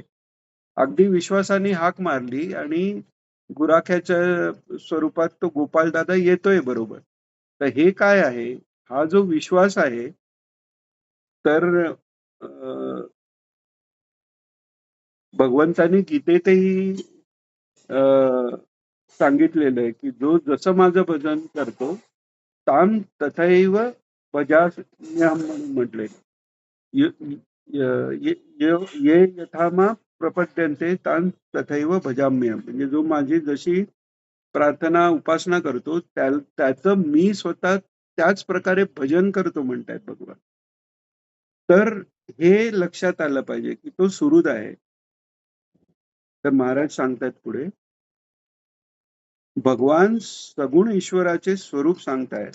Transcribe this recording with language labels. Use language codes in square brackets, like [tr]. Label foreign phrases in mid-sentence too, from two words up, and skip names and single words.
[mr] अगदी विश्वासाने हाक मारली आणि गुराख्याच्या स्वरूपात तो गोपाळ दादा येतोय बरोबर. तर हे काय आहे, हा जो विश्वास आहे, तर भगवंतानी गीतेतही अ, सांगितलेलं आहे की जो जसं माझं भजन करतो [sa] ताम तथैव भजाम्यहम [mr] म्हणून म्हटलंय. [sa] य- य- ये यथामा प्रपद्यन्ते तान तथैव भजाम्यहम. [mr] म्हणजे जो माझी जशी प्रार्थना उपासना करतो त्याचं मी स्वतः त्याच प्रकारे भजन करतो म्हणतायत भगवान. तर हे लक्षात आलं पाहिजे की तो सुहृद आहे. तर महाराज सांगतात पुढे, भगवान सगुण ईश्वराचे स्वरूप सांगतायत.